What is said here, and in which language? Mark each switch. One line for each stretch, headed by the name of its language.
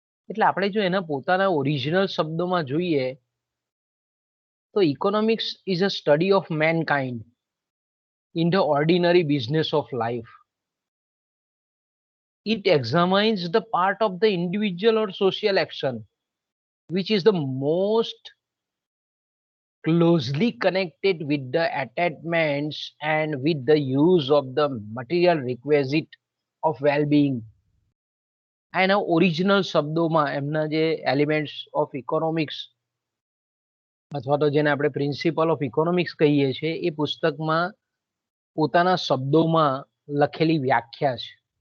Gujarati: એટલે આપણે જો એના પોતાના ઓરિજિનલ શબ્દોમાં જોઈએ તો
English: Economics is a study of mankind in the ordinary business of life. It examines the part of the individual or social action which is the most closely connected with the attachments and with the use of the material requisite of well-being.
Gujarati: આ એના original શબ્દોમાં એમના જે elements of economics અથવા તો જેને આપણે principal of economics કહીએ છીએ એ પુસ્તકમાં પોતાના શબ્દોમાં લખેલી વ્યાખ્યા છે.